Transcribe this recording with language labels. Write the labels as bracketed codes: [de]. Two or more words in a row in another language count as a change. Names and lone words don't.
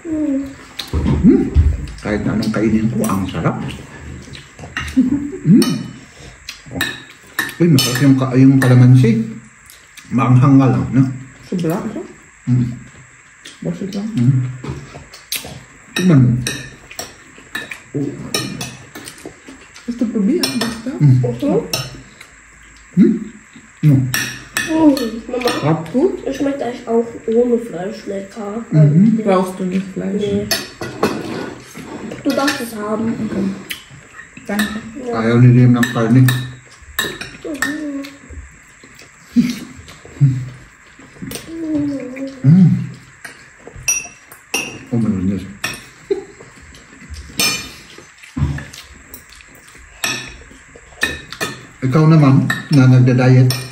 [tl] Kahit na anong kainin ko, ang sarap. Uy, masarap yung kalamansi. Maanghang nga lang, no? Sobra ito? Basit lang. Tignan mo. [de] Willst du probieren, Gustav? Mama, Gut? es schmeckt eigentlich auch ohne Fleisch lecker. Brauchst du nicht Fleisch? Nee. Du darfst es haben. Danke. [tl] Ayaw ni Liam ng karne. [en] Oh my goodness. [tl] Ikaw naman, na nagda-diet,